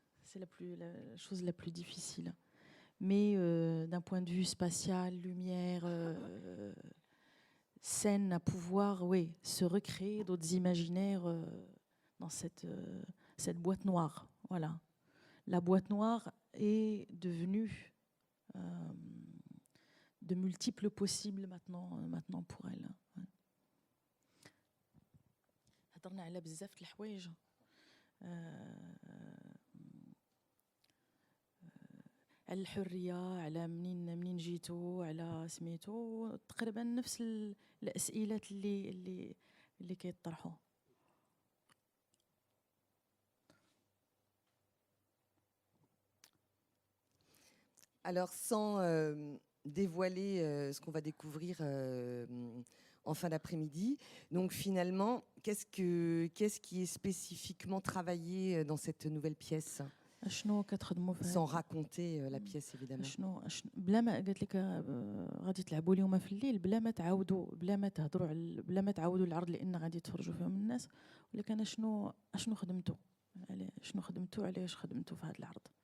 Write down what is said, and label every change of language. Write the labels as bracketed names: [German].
[French] C'est la chose la plus difficile. Mais d'un point de vue spatial, lumière, scène, à pouvoir se recréer d'autres imaginaires dans cette boîte noire. Voilà. La boîte noire est devenue de multiples possibles maintenant pour elle. [Arabic] هضرنا على بزاف د الحوايج على الحرية، على منين جيتو، على سميتو، تقريبا نفس الأسئلة اللي كيطرحوا. [French] Alors, sans dévoiler ce qu'on va découvrir en fin d'après-midi, donc finalement, qu'est-ce qui est spécifiquement travaillé dans cette nouvelle pièce, sans raconter la pièce évidemment. [Arabic] بلا ما قلت لك غادي تلعبوا اليوم في الليل، بلا ما تهضروا بلا ما تعاودوا العرض لان غادي تفرجوا فيهم الناس، ولكن شنو خدمتوا، علاش خدمتوا في هذا العرض.